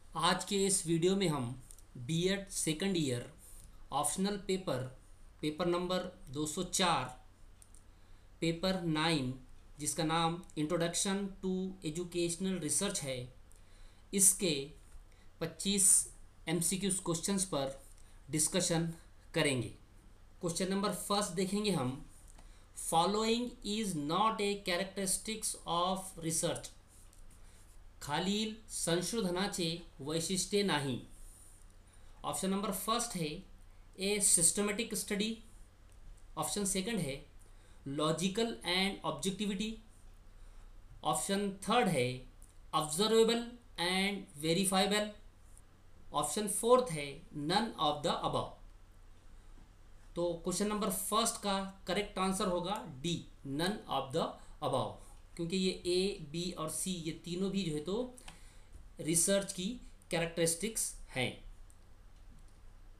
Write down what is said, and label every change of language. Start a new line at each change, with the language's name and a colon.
Hindi: आज के इस वीडियो में हम BEd second year optional paper number 204 paper 9 जिसका नाम इंट्रोडक्शन टू एजुकेशनल रिसर्च है, इसके 25 एमसीक्यूज क्वेश्चंस पर डिस्कशन करेंगे। क्वेश्चन नंबर फर्स्ट देखेंगे हम।
English: Following is not a characteristics of research.
Marathi: खालील संशोधनाचे वैशिष्ट्ये नाही।
Hindi: ऑप्शन नंबर फर्स्ट है
English: A systematic study.
Hindi: Option second है
English: Logical and objectivity.
Hindi: Option third है
English: Observable and verifiable.
Hindi: Option fourth है
English: None of the above.
Hindi: तो क्वेश्चन नंबर फर्स्ट का correct answer होगा D, none of the above, क्योंकि ये ए, B और सी ये तीनों भी जो है तो रिसर्च की कैरेक्टरिस्टिक्स हैं।